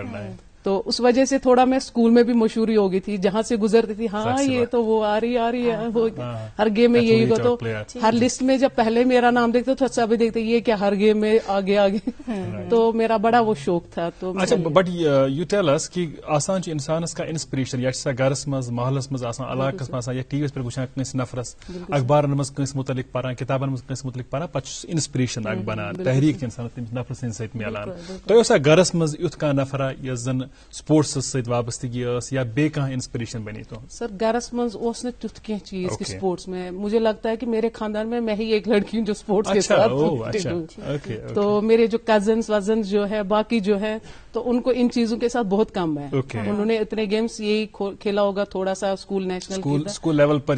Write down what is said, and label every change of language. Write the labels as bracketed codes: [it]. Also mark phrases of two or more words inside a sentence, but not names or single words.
[ur] تو اس وجہ سے تھوڑا میں اسکول میں بھی مشہوری ہو گئی تھی, جہاں سے گزرتی تھی ہاں یہ تو وہ آ رہی ہے, ہر گیم میں یہی ہوگا. تو ہر لسٹ میں جب پہلے میرا نام دیکھتے تو سب دیکھتے یہ کیا ہر گیم میں آگے تو میرا بڑا وہ شوق تھا. تو [ks] اچھا [en] But you tell us [ks] کہ آسان انسانس کا انسپریشن یا گھرس مز محلس مز علاقس مز یا ٹی وی پہ وچان کنس نفرس اخبارن مز کنس متعلق پران کتابن مز کنس متعلق پران پتہ انسپریشن اک بنان تحریک انسان تمس نفر سند ست ملان. تہ گھرس مز یُتھ کانٛہہ نفرا یس زن سپورٹس ست وابستگی یا بے کانٛہہ انسپریشن بنی تو سر گھرس مز اوس نہ تیُتھ کینٛہہ چیز کہ سپورٹس میں. [ur] مجھے لگتا ہے کہ میرے خاندان میں ہی ایک لڑکی ہوں جو سپورٹس کے ساتھ. تو میرے جو کزنس وزنس جو ہے باقی جو ہے تو ان کو ان چیزوں کے ساتھ بہت کم ہے. انہوں نے اتنے گیمس یہی کھیلا ہوگا تھوڑا سا [en] school national school level [ur] پر